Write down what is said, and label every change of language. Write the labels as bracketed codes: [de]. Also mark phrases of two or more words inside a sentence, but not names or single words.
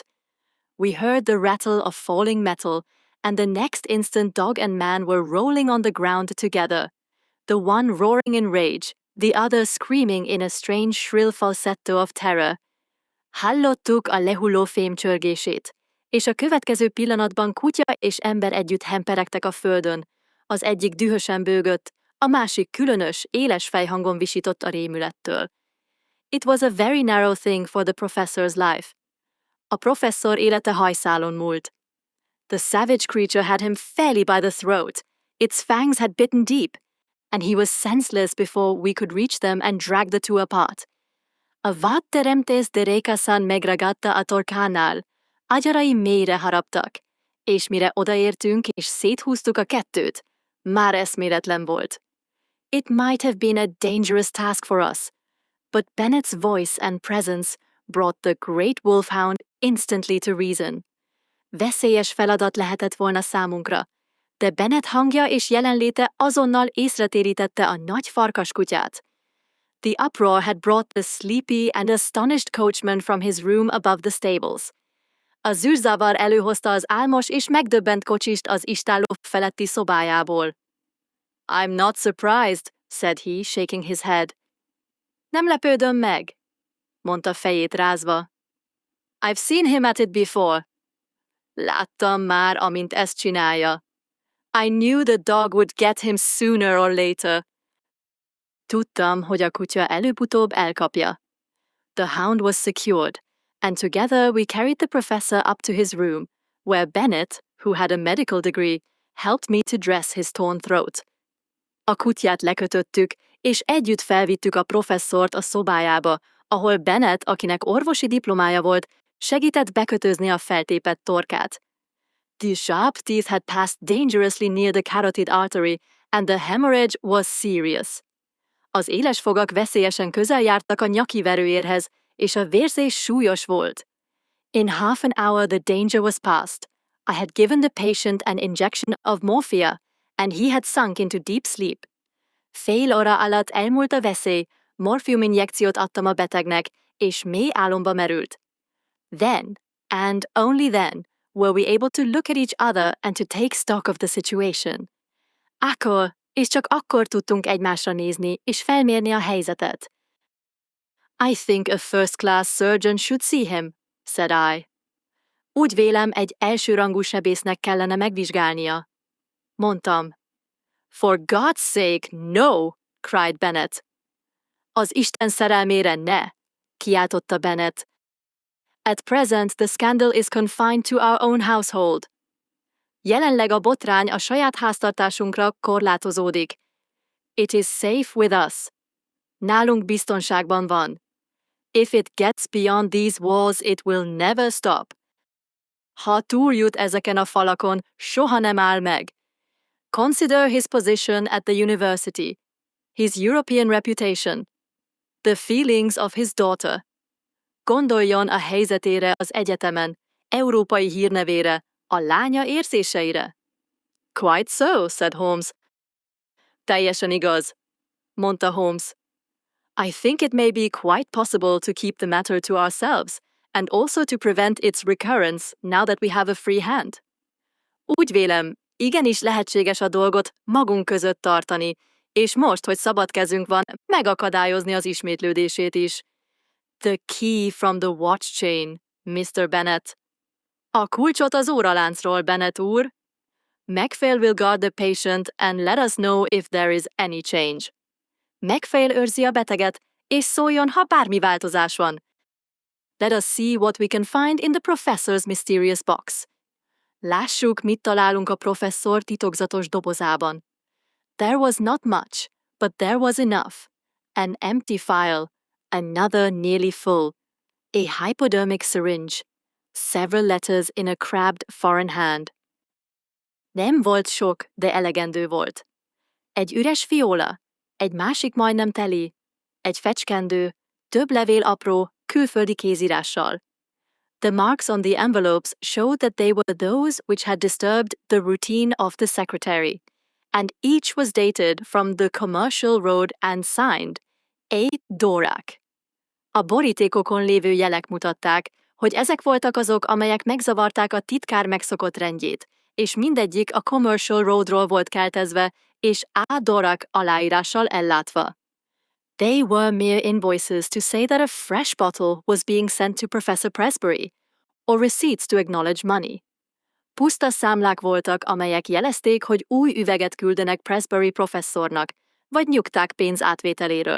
[en] We heard the rattle of falling metal, and the next instant dog and man were rolling on the ground together, the one roaring in rage, the other screaming in a strange shrill falsetto of terror. [hu] Hallottuk a lehulló fém csörgését, és a következő pillanatban kutya és ember együtt hemperegtek a földön. Az egyik dühösen bőgött, a másik különös, éles fejhangon visított a rémülettől. [en] It was a very narrow thing for the professor's life. [hu] A professzor élete hajszálon múlt. [en] The savage creature had him fairly by the throat. Its fangs had bitten deep, and he was senseless before we could reach them and drag the two apart. [hu] A vad teremtés de rékasan megragatta a torkánál. Agyarai mélyre haraptak, és mire odaértünk és széthúztuk a kettőt, már eszméletlen volt. [en] It might have been a dangerous task for us, but Bennett's voice and presence brought the great wolfhound instantly to reason. [hu] Veszélyes feladat lehetett volna számunkra, de Bennett hangja és jelenléte azonnal észretérítette a nagy farkaskutyát. [en] The uproar had brought the sleepy and astonished coachman from his room above the stables. [hu] A zűrzavar előhozta az álmos és megdöbbent kocsist az istálló feletti szobájából. [en] I'm not surprised, said he, shaking his head. [hu] Nem lepődöm meg, mondta fejét rázva. [en] I've seen him at it before. [hu] Láttam már, amint ezt csinálja. [en] I knew the dog would get him sooner or later. [hu] Tudtam, hogy a kutya előbb-utóbb elkapja. [en] The hound was secured, and together we carried the professor up to his room, where Bennett, who had a medical degree, helped me to dress his torn throat. [hu] A kutyát lekötöttük, és együtt felvittük a professzort a szobájába, ahol Bennett, akinek orvosi diplomája volt, segített bekötözni a feltépett torkát. [en] The sharp teeth had passed dangerously near the carotid artery, and the hemorrhage was serious. [hu] Az éles fogak veszélyesen közel jártak a nyaki verőérhez, és a vérzés súlyos volt. [en] In half an hour the danger was past. I had given the patient an injection of morphia, and he had sunk into deep sleep. [hu] Fél óra alatt elmúlt a veszély, morfiuminjekciót adtam a betegnek, és mély álomba merült. [en] Then, and only then, were we able to look at each other and to take stock of the situation. [hu] Akkor, és csak akkor tudtunk egymásra nézni, és felmérni a helyzetet. [en] I think a first-class surgeon should see him, said I. [hu] Úgy vélem, egy elsőrangú sebésznek kellene megvizsgálnia. Mondtam. [en] For God's sake, no, cried Bennett. [hu] Az Isten szerelmére ne, kiáltotta Bennett. [en] At present the scandal is confined to our own household. [hu] Jelenleg a botrány a saját háztartásunkra korlátozódik. [en] It is safe with us. [hu] Nálunk biztonságban van. [en] If it gets beyond these walls, it will never stop. [hu] Ha túljut ezeken a falakon, soha nem áll meg. [en] Consider his position at the university, his European reputation, the feelings of his daughter. [hu] Gondoljon a helyzetére az egyetemen, európai hírnevére, a lánya érzéseire. [en] Quite so, said Holmes. [hu] Teljesen igaz, mondta Holmes. [en] I think it may be quite possible to keep the matter to ourselves, and also to prevent its recurrence now that we have a free hand. [hu] Úgy vélem, igenis lehetséges a dolgot magunk között tartani, és most, hogy szabad kezünk van, megakadályozni az ismétlődését is. [en] The key from the watch chain, Mr. Bennet. [hu] A kulcsot az óraláncról, Bennet úr. [en] Macphail will guard the patient and let us know if there is any change. [hu] Macphail őrzi a beteget, és szóljon, ha bármi változás van. [en] Let us see what we can find in the professor's mysterious box. [hu] Lássuk, mit találunk a professzor titokzatos dobozában. [en] There was not much, but there was enough. An empty file, another nearly full, a hypodermic syringe, several letters in a crabbed foreign hand. [hu] Nem volt sok, de elegendő volt. Egy üres fiola, egy másik majdnem teli, egy fecskendő, több levél apró, külföldi kézírással. [en] The marks on the envelopes showed that they were those which had disturbed the routine of the secretary, and each was dated from the commercial road and signed A. Dorak. [hu] A borítékokon lévő jelek mutatták, hogy ezek voltak azok, amelyek megzavarták a titkár megszokott rendjét, és mindegyik a Commercial Roadról volt keltezve, és A. Dorak aláírással ellátva. [en] They were mere invoices to say that a fresh bottle was being sent to Professor Presbury, or receipts to acknowledge money. [hu] Puszta számlák voltak, amelyek jelezték, hogy új üveget küldenek Presbury professzornak, vagy nyugták pénz átvételéről.